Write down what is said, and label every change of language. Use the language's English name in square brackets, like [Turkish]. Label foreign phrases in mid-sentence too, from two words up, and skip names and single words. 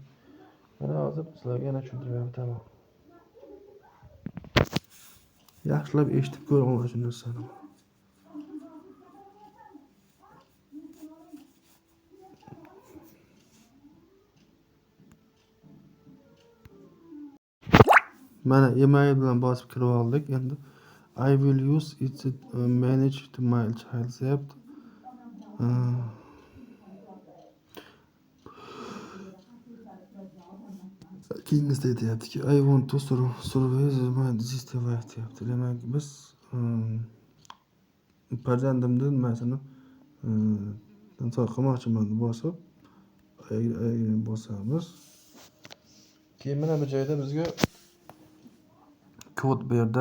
[Uzbek] Mana hozir sizlarga yana tushuntirib beraman. Yaxshilab eshitib ko'ring shu narsani. Mana email bilan bosib kirib oldik. Endi [English] I will use it to manage to my child [Uzbek] deyapti. Keyingisi aytyaptiki [English] I want to supervise my this device [Uzbek] deyapti. Demak biz farzandimni nimasini nazorat qilmoqchiman deb bosamiz. Keyin mana bu joyda bizga kod berdi.